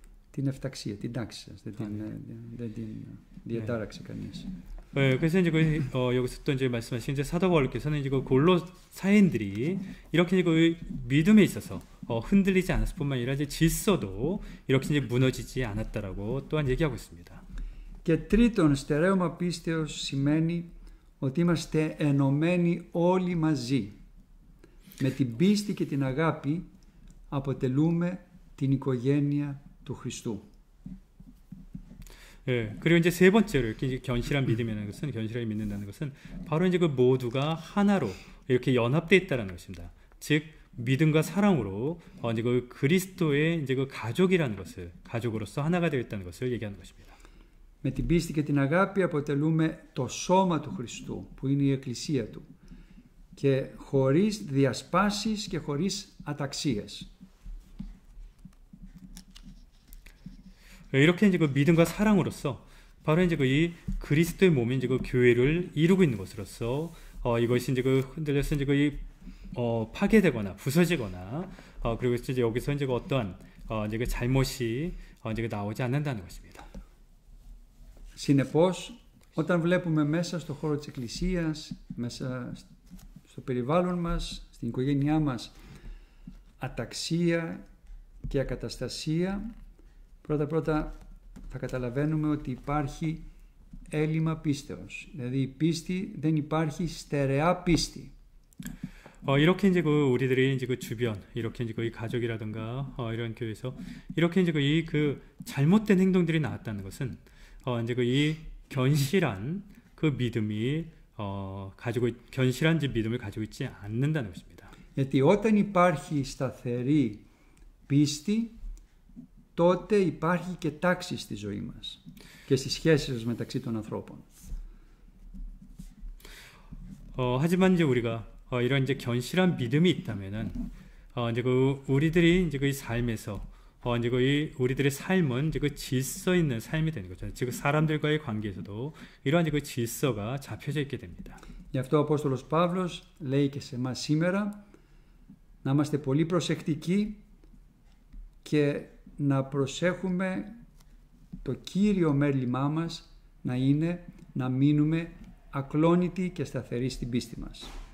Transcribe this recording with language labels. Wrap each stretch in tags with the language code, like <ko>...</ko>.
<el>Την εφταξία, την τάξη σας, δεν την διατάραξε κανείς.</el> <ko>그래서 이제 여기서 또 이제 말씀하신 이제 사도 바울께서는 이제 그 골로 사인들이 이렇게 이제 그 믿음에 있어서 흔들리지 않았을 뿐만 아니라 이제 질서도 이렇게 이제 무너지지 않았다라고 또한 얘기하고 있습니다.</ko> <el>Και τρίτον, στερέωμα πίστεως σημαίνει ότι είμαστε ενωμένοι όλοι μαζί. Με την πίστη και την αγάπη αποτελούμε την οικογένεια του Χριστού.</el> <ko>그리고 이제 세 번째로 이렇게 이제 견실한 믿음이라는 것은, 견실하게 믿는다는 것은 바로 이제 그 모두가 하나로 이렇게 연합되어 있다는 것입니다. 즉 믿음과 사랑으로 이제 그 그리스도의 이제 그 가족이라는 것을, 가족으로서 하나가 되어 있다는 것을 얘기하는 것입니다.</ko> <el>Με την πίστη και την αγάπη αποτελούμε το σώμα του Χριστού, που είναι η Εκκλησία του. και χωρίς διασπάσεις και χωρίς αταξίες.</el> <ko>이렇게 이제 그 믿음과 사랑으로서 바로 이제 그 이 그리스도의 몸인 이제 그 교회를 이루고 있는 것으로서 이것이 이제 그 흔들려서 이제 그 파괴되거나 부서지거나 그리고 이제 여기서 이제 그 어떠한 이제 그 잘못이 이제 그 나오지 않는다는 것입니다.</ko> <el>Συνεπώς, όταν βλέπουμε μέσα στο χώρο της Εκκλησίας, μέσα στο περιβάλλον μας, στην οικογένειά μας, αταξία και ακαταστασία, πρώτα θα καταλαβαίνουμε ότι υπάρχει έλλειμμα πίστεως. Δηλαδή η πίστη δεν υπάρχει στερεά πίστη.</el> <ko>이렇게 이제 그 우리들이 이제 그 주변 이렇게 이제 그 가족이라든가 이런 교회에서 이렇게 이제 그 잘못된 행동들이 나왔다는 것은 이제 그 이 견실한 그 믿음이 견실한 이제 믿음을 가지고 있지 않는다는 것입니다.</ko> <el>Γιατί όταν υπάρχει σταθερή πίστη, τότε υπάρχει και τάξη στη ζωή μας και στις σχέσεις μεταξύ των ανθρώπων.</el> <ko>하지만 이제 우리가 이런 이제 견실한 믿음이 있다면은 이제 그 우리들이 이제 그 삶에서 이제 그 우리들의 삶은 이제 그 질서 있는 삶이 되는 거죠. 즉 사람들과의 관계에서도 이러한 이제 그 질서가 잡혀져 있게 됩니다.</ko> <el>Γι' αυτό ο Απόστολος Παύλος λέει και σε εμάς σήμερα να είμαστε πολύ προσεκτικοί και να προσέχουμε το κύριο μέλημά μας να είναι να μείνουμε ακλόνητοι και σταθεροί στην πίστη μας.</el>